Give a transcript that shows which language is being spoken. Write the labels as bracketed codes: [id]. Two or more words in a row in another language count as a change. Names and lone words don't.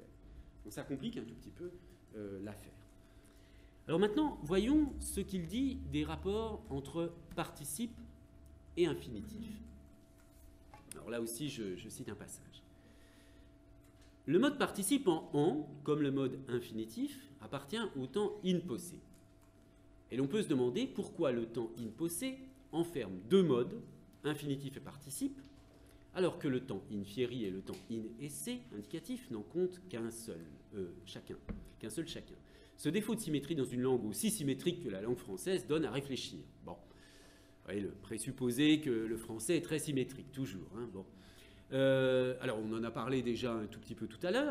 [fr] Donc ça complique un tout petit peu l'affaire. Alors maintenant, voyons ce qu'il dit des rapports entre participe et infinitif. Alors là aussi, je cite un passage. Le mode participe en « en », comme le mode infinitif, appartient au temps [la] in posse. [fr] Et l'on peut se demander pourquoi le temps [la] in posse [fr] enferme deux modes, infinitif et participe, alors que le temps [la] in fieri [fr] et le temps [la] in esse, [fr] indicatif, n'en comptent qu'un seul chacun. Ce défaut de symétrie dans une langue aussi symétrique que la langue française donne à réfléchir. Bon, vous voyez, le présupposé que le français est très symétrique, toujours. Hein, bon. Alors, on en a parlé déjà un tout petit peu tout à l'heure.